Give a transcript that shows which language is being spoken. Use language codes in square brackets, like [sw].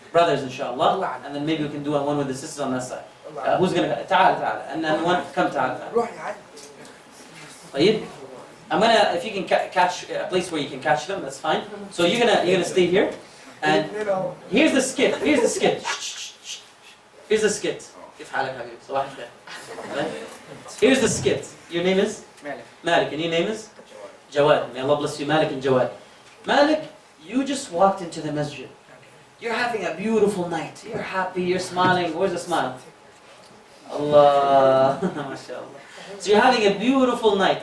[en] Brothers, inshallah. And then maybe we can do one with the sisters on that side. Who's going to, ta'ala. And then one, come ta'ala. طيب? I'm going to, if you can catch a place where you can catch them, that's fine. So you're gonna stay here. And here's the skit. Here's the skit. Here's the skit. [ar] كيف حالك حبيبي؟ صباح الخير. [en] Here's the skit. Your name is? Malik. And your name is? Jawad. May Allah bless you, Malik and Jawad. Malik, you just walked into the masjid. You're having a beautiful night. You're happy, you're smiling. Where's the smile? Allah. MashaAllah. So you're having a beautiful night.